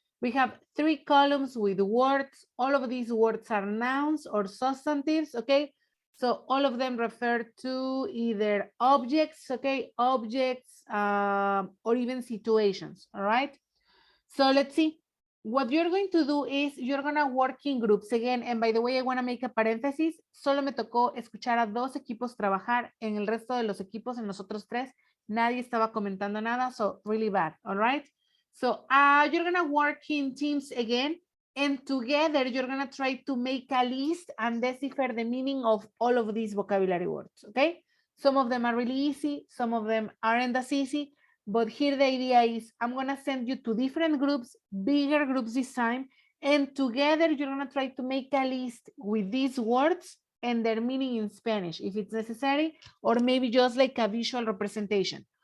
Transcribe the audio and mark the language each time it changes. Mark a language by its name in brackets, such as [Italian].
[English] We have 3 columns with words. All of these words are nouns or substantives, okay? So all of them refer to either objects, okay? Objects or even situations, all right? So let's see. What you're going to do is you're going to work in groups again. And by the way, I want to make a paréntesis. [Spanish] Solo me tocó escuchar a 2 equipos trabajar. En el resto de los equipos, en los otros 3, nadie estaba comentando nada. [English] So really bad. All right. So you're going to work in teams again. And together, you're going to try to make a list and decipher the meaning of all of these vocabulary words. Okay. Some of them are really easy. Some of them aren't as easy. But here the idea is I'm going to send you to different groups, bigger groups this time, and together you're going to try to make a list with these words and their meaning in Spanish, if it's necessary, or maybe just like a visual representation.